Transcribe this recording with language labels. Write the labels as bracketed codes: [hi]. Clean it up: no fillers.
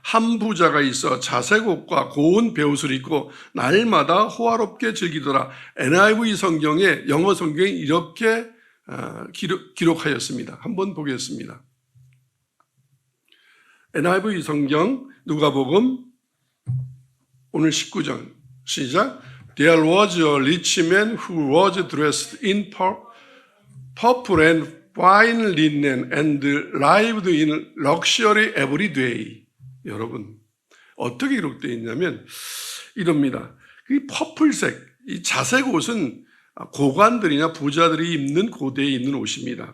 [ko] 한 부자가 있어 자색 옷과 고운 베옷을 입고 날마다 호화롭게 즐기더라. NIV 성경에, 영어 성경에 이렇게 기록하였습니다. 한번 보겠습니다. NIV 성경 누가복음 오늘 19절 시작. [en] There was a rich man who was dressed in purple and fine linen and lived in luxury every day. [ko] 여러분, 어떻게 기록되어 있냐면 이럽니다. 이 퍼플색, 이 자색 옷은 고관들이나 부자들이 입는 고대에 입는 옷입니다.